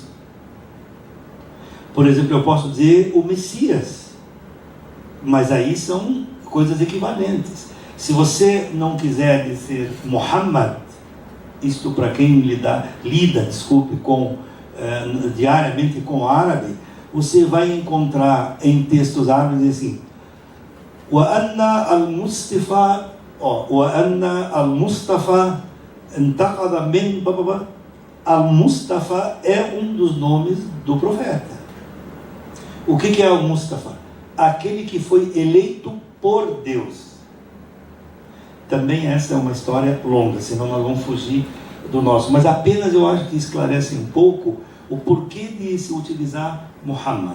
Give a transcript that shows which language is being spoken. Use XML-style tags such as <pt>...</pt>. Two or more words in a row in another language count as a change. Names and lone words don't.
<pt>Por exemplo, eu posso dizer o Messias, mas aí são coisas equivalentes. Se você não quiser dizer Muhammad, isto para quem lida diariamente com o árabe, você vai encontrar em textos árabes assim:</pt> <ar>وأن المصطفى انتقد من بابا.</ar> <pt>Al-Mustafa é um dos nomes do profeta. O que é o Mustafa? Aquele que foi eleito por Deus. Também essa é uma história longa, senão nós vamos fugir do nosso. Mas apenas eu acho que esclarece um pouco o porquê de se utilizar Muhammad.</pt>